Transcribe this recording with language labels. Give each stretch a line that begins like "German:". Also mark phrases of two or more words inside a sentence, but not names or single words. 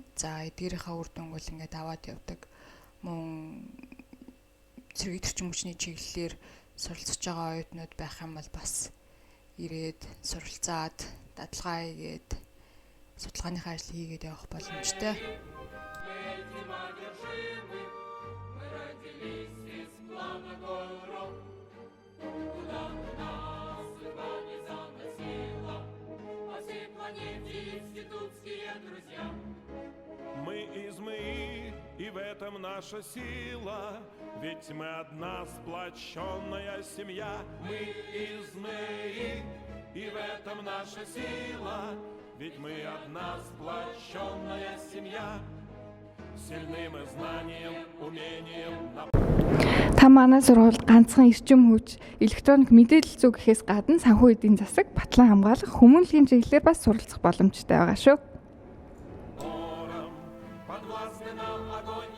Mongolian: За эдгээрийнхээ үр дүнг бол ингээд аваад явдаг. Мөн сэргийт эрчим хүчний чиглэлээр суралцж байгаа оюутнууд байх юм бол бас ирээд суралцаад дадлагаа хийгээд судалгааныхаа ажлыг хийгээд явах боломжтой.
Russian: Мы из МЭИ, и в этом наша сила, ведь мы одна сплоченная семья. Мы из МЭИ, и в этом наша сила, ведь мы одна сплоченная семья. Сильны мы знанием, умением.
Mongolian: Та манай сургуульд ганцхан эрчим хүч, электроник мэдээлэл зүй гэхээс гадна санхүү эдийн засаг, батлан хамгаалах, хүмүүнлэгийн чиглэлээр бас суралцах боломжтой байгаа шүү.
Russian: Подвластны нам огонь